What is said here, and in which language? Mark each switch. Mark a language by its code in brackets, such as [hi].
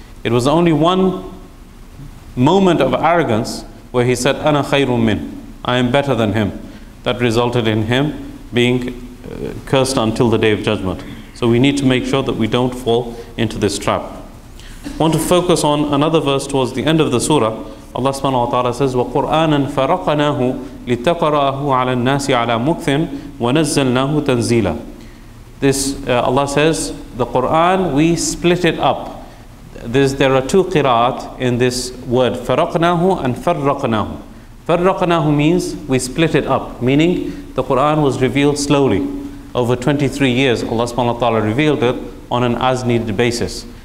[en] It was only one moment of arrogance where he said, [ar] Ana khayrun min, [en] I am better than him. That resulted in him being cursed until the day of judgment. So we need to make sure that we don't fall into this trap. I want to focus on another verse towards the end of the surah. [ar] Allah subhanahu wa ta'ala says, وَقُرْآنًا فَرَقَنَاهُ لِتَقْرَأَهُ عَلَى النَّاسِ عَلَى مُكْثٍ وَنَزَّلْنَاهُ تَنزِيلًا. [en] This, Allah says, the Quran, we split it up. There are two qira'at in this word, فَرَقْنَاهُ and فَرَّقْنَاهُ. فَرَّقْنَاهُ means we split it up, meaning the Quran was revealed slowly. Over 23 years, Allah subhanahu wa ta'ala revealed it on an as-needed basis.